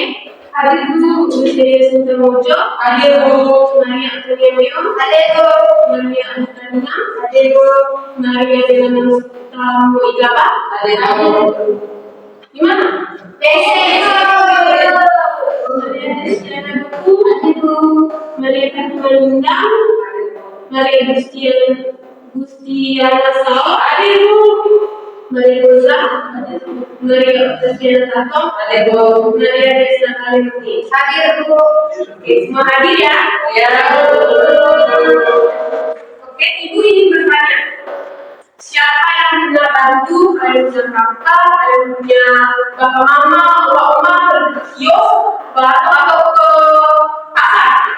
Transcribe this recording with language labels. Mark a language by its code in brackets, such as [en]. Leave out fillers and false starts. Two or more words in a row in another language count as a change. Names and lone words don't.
[id] Hadir dulu Susi Sintamojo. Hadir dulu Maria Antonia. Hadir dulu Maria Antonia. Hadir dulu Maria dengan Tamu Igaba. Hadir dulu. Gimana? Maria Destiana Buku. Hadir dulu Maria Katumalindang. Maria Gustiana Sao, Adibu, Maria Rosa, Maria Destiana Tato, Adibu, Maria Destiana Kalimuti, Adibu. Oke, semua hadir ya? Ya. Oke, Ibu ingin bertanya, siapa yang punya bantu? Kalian punya kakak, kalian punya bapak mama, oma pergi ke kios, atau ke pasar?